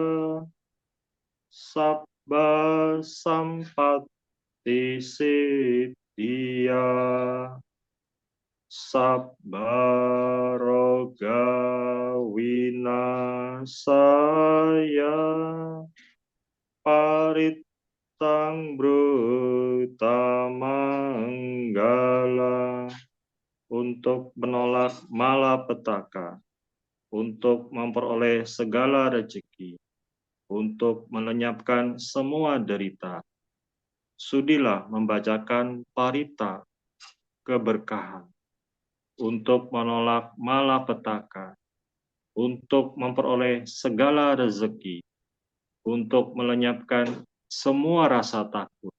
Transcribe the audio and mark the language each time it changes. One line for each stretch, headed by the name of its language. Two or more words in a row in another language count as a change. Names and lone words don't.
Pali: sabba sampati siddhya sabba roga winasaya paritang bruta manggala.
Indonesian: Untuk menolak malapetaka, untuk memperoleh segala rezeki, untuk melenyapkan semua derita. Sudilah membacakan parita keberkahan, untuk menolak malapetaka, untuk memperoleh segala rezeki, untuk melenyapkan semua rasa takut.